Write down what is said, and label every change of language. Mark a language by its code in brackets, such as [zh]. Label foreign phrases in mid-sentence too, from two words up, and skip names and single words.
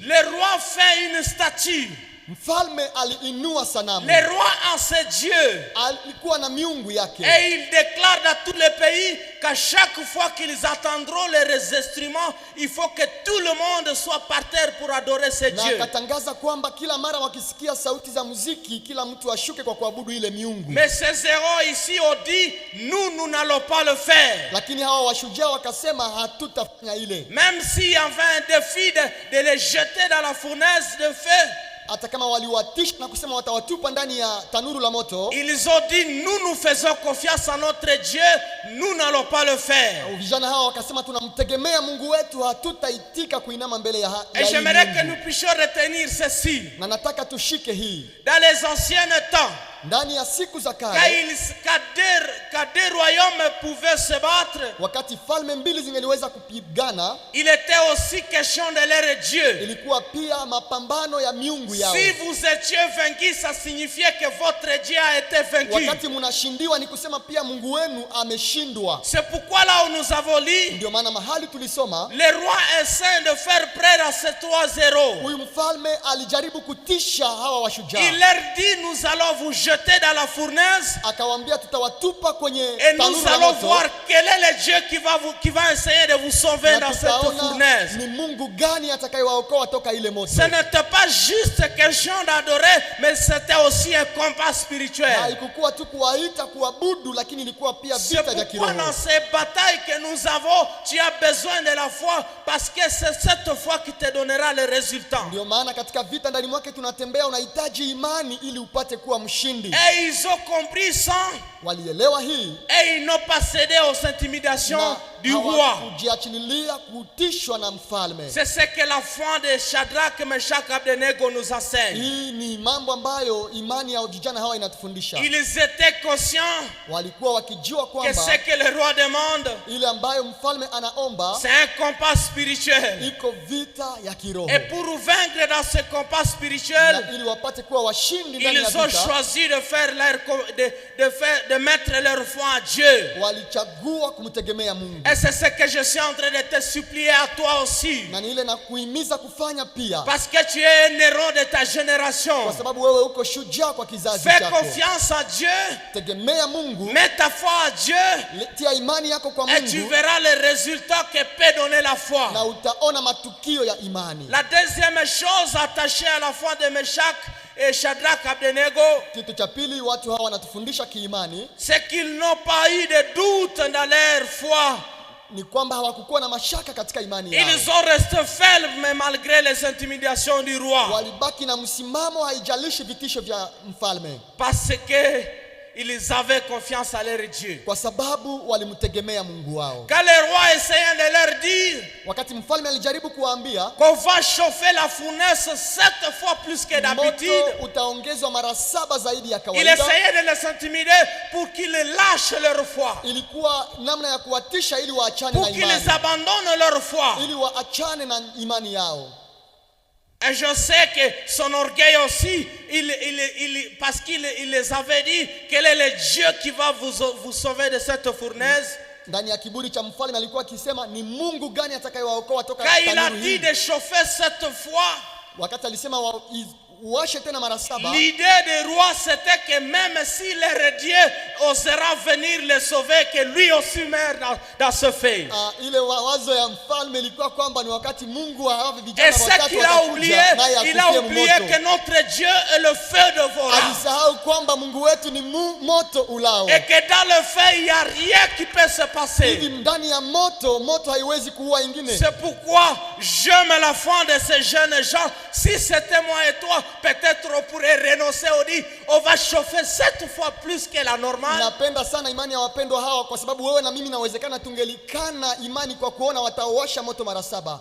[fr] Le roi fait une statue. [sw] Mfalme aliinua sanamu. [fr] Le roi en ses dieux. [sw] Alikuwa na miungu yake. [fr] Et il déclare dans tous les pays qu'à chaque fois qu'ils attendront les instruments, il faut que tout le monde soit par terre pour adorer ce [sw] Na [fr] Dieu. [sw] akatangaza kwamba kila mara wakisikia sauti za muziki, kila mtu ashuke kwa kuabudu ile miungu. [fr] Mais ces héros ici ont dit, nous n'allons pas le faire. [sw] Lakini hawa washujaa wakasema hatutafanya ile. [fr] Même s'il y avait un défi de les jeter dans la fournaise de feu, [sw] Hata kama waliwatisha na kusema watawatupa ndani ya tanuru la moto, [fr] ils ont dit, nous faisons confiance à notre Dieu, nous n'allons pas le faire. [sw] vijana hawa wakasema tunamtegemea Mungu wetu, hatutaitika kuinama mbele ya [fr] Et [sw] hii [fr] j'aimerais que [sw] miungu. [fr] nous puissions retenir ceci. [sw] Na nataka tushike hii. [fr] Dans les anciens temps, [sw] Ndani ya siku za kale, [fr] quand deux royaumes pouvaient se battre, [sw] wakati falme mbili zingeliweza kupigana, [fr] il était aussi question de leur Dieu. [sw] ilikuwa pia mapambano ya miungu yao. [fr] Si vous étiez vaincu, ça signifiait que votre Dieu a été vaincu. [sw] Wakati mnashindiwa ni kusema pia Mungu wenu ameshindwa. [fr] C'est pourquoi là où nous avons lu, [sw] Ndio maana mahali tulisoma, [fr] le roi essaie de faire près à ces trois héros. [sw] huyu mfalme alijaribu kutisha hawa washujaa. [fr] Il leur dit, nous allons vous jeter dans la fournaise [sw] Akawaambia tutawatupa kwenye [fr] et nous [sw] tanuru la [fr] allons [sw] moto. [fr] voir quel est le Dieu qui va essayer de vous sauver [sw] Na [fr] dans cette [sw] tutaona [fr] fournaise. [sw] ni Mungu gani atakayewaokoa toka ile moto. [fr] Ce n'était pas juste question d'adorer, mais c'était aussi un combat spirituel. [sw] Haikukuwa tu kuwaita kuabudu, lakini ilikuwa pia [fr] C'est [sw] vita vya [fr] pourquoi [sw] kiroho. [fr] dans ces batailles que nous avons, tu as besoin de la foi, parce que c'est cette foi qui te donnera le résultat. [sw] Ndio maana katika vita ndani mwake tunatembea, unahitaji imani ili upate kuwa mshindi. [fr] Et ils ont compris ça, [sw] Walielewa hii [fr] et ils n'ont pas cédé aux intimidations [sw] na [fr] du roi. [sw] hawakujiachililia kutishwa na mfalme. [fr] C'est ce que la foi de Shadrach, Meshach, Abednego nous enseigne. [sw] Hii ni mambo ambayo imani ya vijana hawa inatufundisha. [fr] Ils étaient conscients [sw] Walikuwa wakijua [fr] que [sw] kwamba [fr] ce que le roi demande, [sw] ile ambayo mfalme anaomba [fr] c'est un combat spirituel. [sw] iko vita ya kiroho. [fr] Et pour vaincre dans ce combat spirituel, [sw] Na ili wapate kuwa washindi ndani ya [fr] ils ont [sw] vita, [fr] choisi de faire de mettre leur foi à Dieu. [sw] walichagua kumtegemea Mungu. [fr] Et c'est ce que je suis en train de te supplier à toi aussi. [sw] Na ni ile na kuhimiza kufanya pia, [fr] Parce que tu es un héros de ta génération. [sw] kwa sababu wewe uko shujaa kwa kizazi [fr] Fais [sw] chako. [fr] confiance à Dieu. [sw] Tegemea Mungu, [fr] Mets ta foi à Dieu. [sw] tia imani yako kwa [fr] Et tu [sw] Mungu, [fr] verras les résultats que peut donner la [sw] na [fr] foi. [sw] utaona matukio ya imani. [fr] La deuxième chose attachée à la foi de Meshach et Shadrach Abednego, [sw] Kitu cha pili watu hawa wanatufundisha kiimani [fr] c'est qu'ils n'ont pas eu de doute dans leur foi. [sw] ni kwamba hawakukuwa na mashaka katika imani yao. [fr] Ils ont resté fermes malgré les intimidations du roi. [sw] Walibaki na msimamo, haijalishi vitisho vya mfalme, [fr] Parce que ils avaient confiance à leur Dieu. [sw] kwa sababu walimtegemea Mungu wao. [fr] Quand le roi essayait de leur dire [sw] Wakati mfalme alijaribu kuwaambia [fr] qu'on va chauffer la fournaise 7 fois plus que d'habitude, [sw] moto utaongezwa mara 7 zaidi ya [fr] il [sw] kawaida, [fr] essayait de les intimider pour qu'ils lâchent leur foi, [sw] ilikuwa namna ya kuwatisha ili waachane [fr] pour [sw] na [fr] qu'ils [sw] imani, [fr] abandonnent leur foi. [sw] ili waachane na imani yao. [fr] Et je sais que son orgueil aussi, parce qu'il les avait dit, quel est le Dieu qui va vous sauver de cette fournaise. [sw] Ndani ya kiburi cha mfalme alikuwa akisema ni Mungu gani atakayewaokoa toka [fr] Quand il a [sw] tanuru [fr] dit [sw] hii. [fr] de chauffer 7 fois, [sw] Wakati alisema uwashe tena mara 7, [fr] l'idée du roi c'était que même si leur Dieu osera venir les sauver, que lui aussi meurt dans ce feu. [sw] ile wazo ya mfalme ilikuwa kwamba ni wakati Mungu hawavi [fr] Et [sw] vijana [fr] ce [sw] watatu [fr] qu'il a oublié, [sw] naye [fr] il a [sw] akufie [fr] oublié [sw] moto. [fr] que notre Dieu est le feu dévorant. [sw] Alisahau kwamba Mungu wetu ni moto ulao. [fr] Et que dans le feu, il n'y a rien qui peut se passer. [sw] Hivi ndani ya moto haiwezi kuua ingine. [fr] C'est pourquoi j'aime la foi de ces jeunes gens. Si c'était moi et toi, peut-être on pourrait renoncer, on dit on va chauffer 7 fois plus que la normale. [sw] Napenda sana imani ya wapendwa hawa kwa sababu wewe na mimi nawezekana tungelikana imani kwa kuona watawasha moto mara 7.